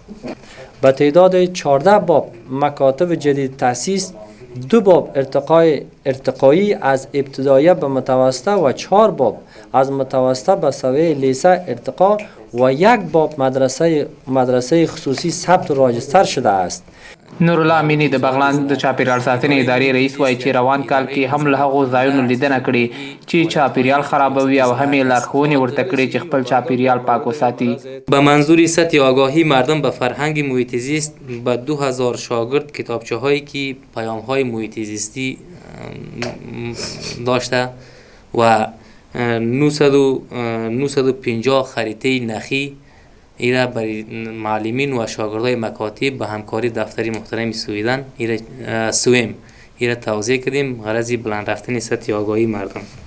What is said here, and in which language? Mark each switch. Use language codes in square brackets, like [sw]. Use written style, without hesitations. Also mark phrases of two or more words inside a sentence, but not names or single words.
[fa] به تعداد 14 باب مکاتب جدید تأسیس، 2 باب ارتقایی از ابتدایی به متوسطه و 4 باب از متوسطه به سویه لیسه ارتقا و 1 باب مدرسه خصوصی ثبت و راجستر شده است. [ps] نورالله امینی د بغلان د چاپیریال ساتنې ادارې رئیس وایي چې روان کال کې هم له هغو ځایونو لیدنه کړې چې چاپیریال خرابوي او هم یې لارښوونې ورته کړې چې خپل چاپیریال پاک وساتي. [fa] به منظور سطح آگاهی مردم به فرهنگ محیط زیست به 2000 شاگرد کتابچه هایی که پیام های محیط زیستی داشته و 950 خریطه نخی ایره برای معلمین و شاگردای مکاتب به همکاری دفتری محترم سویدن ایره توضیح کردیم غرضی بلند رفتن سطح آگاهی مردم.